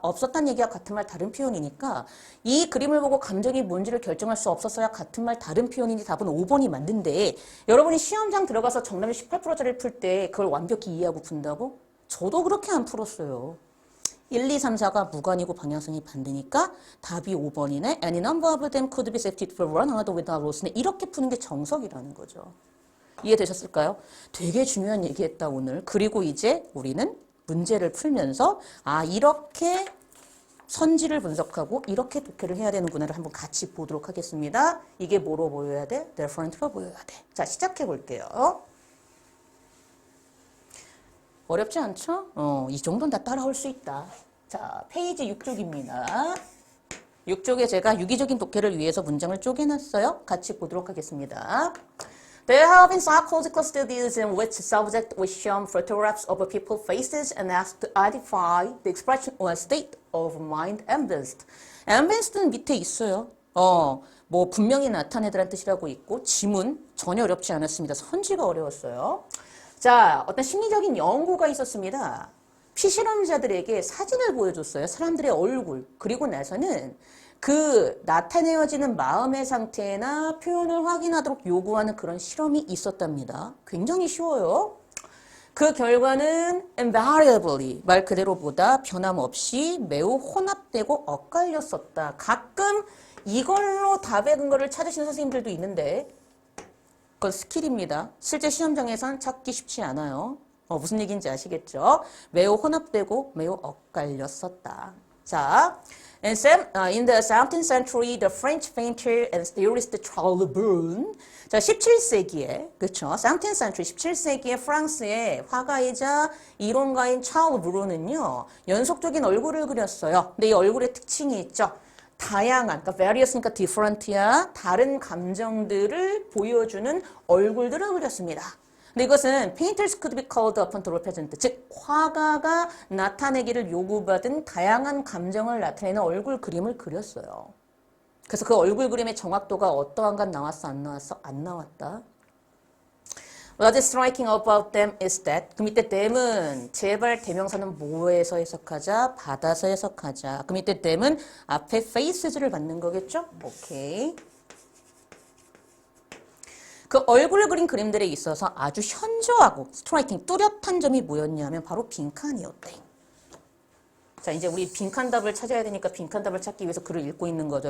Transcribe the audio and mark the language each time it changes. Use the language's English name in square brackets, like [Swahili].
[Korean] 없었다는 얘기와 같은 말 다른 표현이니까 이 그림을 보고 감정이 뭔지를 결정할 수 없었어야 같은 말 다른 표현인지 답은 5번이 맞는데 여러분이 시험장 들어가서 정답을 18%짜리를 풀 때 그걸 완벽히 이해하고 푼다고? 저도 그렇게 안 풀었어요. 1, 2, 3, 4가 무관이고 방향성이 반대니까 답이 5번이네. [English] Any number of them could be substituted for one another without loss네. [Korean] 이렇게 푸는 게 정석이라는 거죠. 이해되셨을까요? 되게 중요한 얘기했다 오늘. 그리고 이제 우리는 문제를 풀면서 아 이렇게 선지를 분석하고 이렇게 독해를 해야 되는구나를 한번 같이 보도록 하겠습니다. 이게 뭐로 보여야 돼? different로 보여야 돼. 자 시작해 볼게요. 어렵지 않죠? 이 정도는 다 따라올 수 있다. 자, 페이지 6쪽입니다. 6쪽에 제가 유기적인 독해를 위해서 문장을 쪼개놨어요. 같이 보도록 하겠습니다. [English] There have been psychological studies in which subjects were shown photographs of people's faces and asked to identify the expression or state of mind ambensed. [Korean] ambensed는 밑에 있어요. 뭐 분명히 나타내더란 뜻이라고 있고 지문 전혀 어렵지 않았습니다. 선지가 어려웠어요. 자, 어떤 심리적인 연구가 있었습니다. 피실험자들에게 사진을 보여줬어요. 사람들의 얼굴. 그리고 나서는 그 나타내어지는 마음의 상태나 표현을 확인하도록 요구하는 그런 실험이 있었답니다. 굉장히 쉬워요. 그 결과는 invariably, 말 그대로보다 변함없이 매우 혼합되고 엇갈렸었다. 가끔 이걸로 답의 근거를 찾으시는 선생님들도 있는데 그건 스킬입니다. 실제 시험장에선 찾기 쉽지 않아요. 무슨 얘기인지 아시겠죠? 매우 혼합되고 매우 엇갈렸었다. [English] 자, in the 17th century, the French painter and theorist Charles Brun. [Korean] 자, 17세기에, 그렇죠? 17th century, 17세기에 프랑스의 화가이자 이론가인 찰르 브룬은요, 연속적인 얼굴을 그렸어요. 근데 이 얼굴의 특징이 있죠. 다양한, 그러니까 various니까 different야, 다른 감정들을 보여주는 얼굴들을 그렸습니다. 근데 이것은 [English] painters could be called upon to represent, [Korean] 즉 화가가 나타내기를 요구받은 다양한 감정을 나타내는 얼굴 그림을 그렸어요. 그래서 그 얼굴 그림의 정확도가 어떠한가 나왔어, 안 나왔어? 안 나왔다. [English] What is striking about them is that [Korean] 그 밑에 them은 제발 대명사는 뭐에서 해석하자? 받아서 해석하자. 그 밑에 them은 앞에 faces를 받는 거겠죠? 오케이. 그 얼굴을 그린 그림들에 있어서 아주 현저하고 스트라이킹, 뚜렷한 점이 뭐였냐면 바로 빈칸이었대. 자, 이제 우리 빈칸 답을 찾아야 되니까 빈칸 답을 찾기 위해서 글을 읽고 있는 거죠.